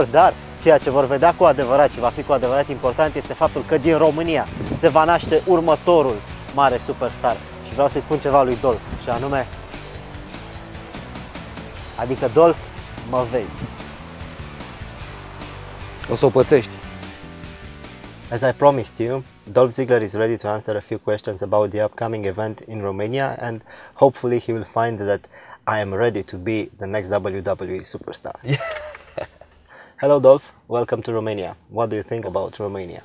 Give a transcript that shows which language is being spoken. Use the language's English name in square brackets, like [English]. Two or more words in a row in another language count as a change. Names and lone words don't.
[Romanian] Dar ceea ce vor vedea cu adevărat și va fi cu adevărat important este faptul că din România se va naște următorul mare superstar. Și vreau să-i spun ceva lui Dolph, și anume, adică Dolph, mă vezi. O să o pățești. [English] As I promised you, Dolph Ziggler is ready to answer a few questions about the upcoming event in Romania, and hopefully he will find that I am ready to be the next WWE superstar. Hello Dolph, welcome to Romania. What do you think about Romania?